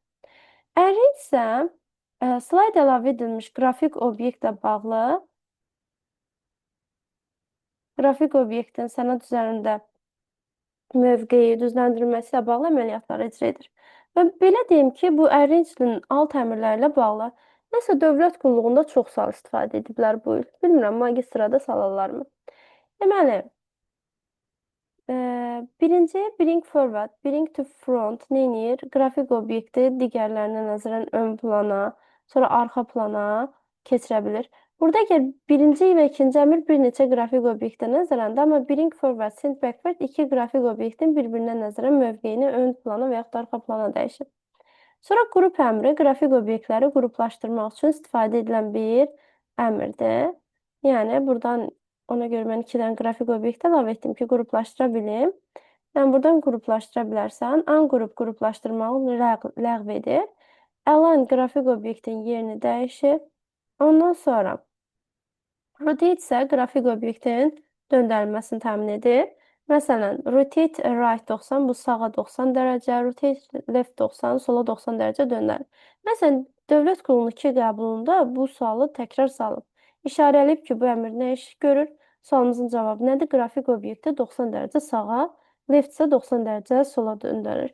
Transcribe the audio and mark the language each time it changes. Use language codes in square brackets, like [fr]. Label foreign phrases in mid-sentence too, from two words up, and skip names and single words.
[az] Arrange isə slide əlavə edilmiş qrafik obyektlə bağlı qrafik obyektin sənəd üzərində mövqeyi, düzləndirilməsi ilə bağlı əməliyyatları icra edir. Və belə deyim ki, bu arrange-nin alt əmrləri ilə bağlı. Nəsə dövlət qulluğunda çoxsal istifadə ediblər bu il. Bilmirəm, magistrada salarlarmı? Deməli, birinci bring forward, bring to front neyniyir? Qrafik obyekti digərlərinə nəzərən ön plana, sonra arxa plana keçirə bilir. Burada əgər birinci və ikinci əmr bir neçə qrafik obyektə nəzərəndə, amma bring forward, send backward iki qrafik obyektin bir-birinə nəzərən mövqeyini ön plana və yaxud da arxa plana dəyişir. Sonra qrup əmri qrafik obyektləri qruplaşdırmaq üçün istifadə edilən bir əmrdir. Yəni, buradan ona görə mən 2 dənə qrafik obyekt əlavə etdim ki, qruplaşdıra bilim. Yəni, buradan qruplaşdıra bilərsən. Ungrup qruplaşdırmağı ləğv edir. Align qrafik obyektin yerini dəyişir. Ondan sonra rotate isə qrafik obyektin döndərilməsini təmin edir. Məsələn, rotate right 90, bu sağa 90 dərəcə, rotate left 90, sola 90 dərəcə döndərir. Məsələn, Dövlət Qulluğu 2 qəbulunda bu sualı təkrar salıb. İşarələyib ki, bu əmr nə iş görür? Sualımızın cavabı nədir? Qrafik obyekti 90 dərəcə sağa, left isə 90 dərəcə sola döndürür.